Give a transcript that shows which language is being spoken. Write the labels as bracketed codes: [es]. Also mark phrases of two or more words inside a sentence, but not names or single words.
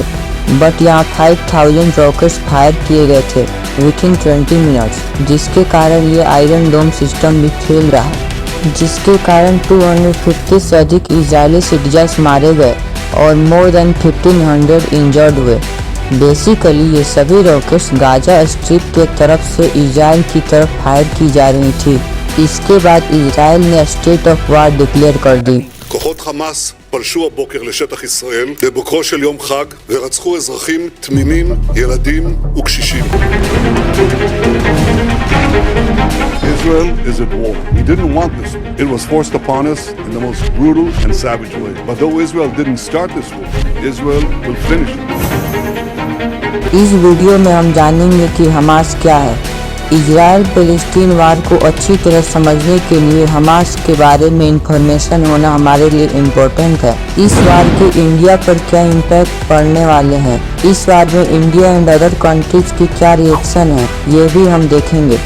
[hi] बट यहाँ 5000 [en] rockets fire [hi] किए गए थे [en] within 20 minutes, [hi] जिसके कारण ये [en] Iron Dome system [hi] भी फेल रहा, जिसके कारण 250 से अधिक इजरायली सिटीजन्स मारे गए और [en] more than 1500 injured [hi] हुए। बेसिकली ये सभी रॉकेट्स गाजा स्ट्रिप के तरफ से इजराइल की तरफ फायर की जा रही थी। इसके बाद इजराइल ने [en] state of war declare [hi] कर दी। [he] כוחות חמאס פלשו הבוקר לשטח ישראל בבוקרו של יום חג ורצחו אזרחים תמימים, ילדים וקשישים. [en] Israel is at war. We didn't want this. It was forced upon us in the most brutal and savage way. But though Israel didn't start this war, Israel will finish it. [hi] इस वीडियो में हम जानेंगे कि हमास क्या है। इजराइल पैलेस्टीन वार को अच्छी तरह समझने के लिए हमास के बारे में इंफॉर्मेशन होना हमारे लिए इम्पोर्टेंट है। इस वार के इंडिया पर क्या इम्पैक्ट पड़ने वाले हैं, इस वार में [en] India and other countries [hi] की क्या रिएक्शन है, ये भी हम देखेंगे।